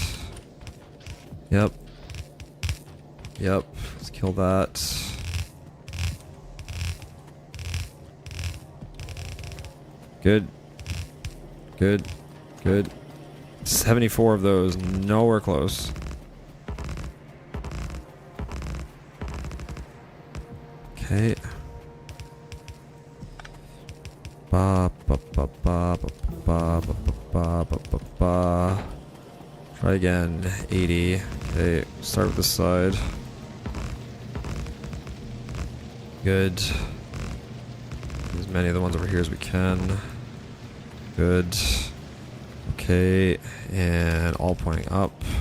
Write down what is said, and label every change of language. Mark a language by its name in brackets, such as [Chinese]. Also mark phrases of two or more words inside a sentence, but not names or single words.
[English] Yep. Yep. Let's kill that. Good. Good. Good. 74 of those. Nowhere close. Okay. Ba ba ba ba ba ba ba ba ba ba ba. Try again. 80. Okay. Start with this side. Good. As many of the ones over here as we can. Good. Okay, and all pointing up.